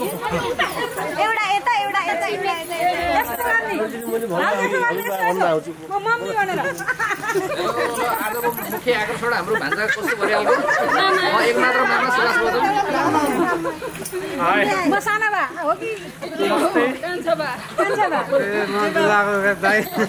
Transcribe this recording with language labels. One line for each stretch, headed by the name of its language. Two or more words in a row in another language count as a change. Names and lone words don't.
Nepali: एउटा यता एउटा यता यस्तो गर्ने म मम्मी भनेर आज मुख्य आकर्षण हाम्रो भान्जा कस्तो गरिहाल्नु म एक मात्र मामा सुभाष बोधम म साना बा हो कि कान्छा बा म दुलाको दाइ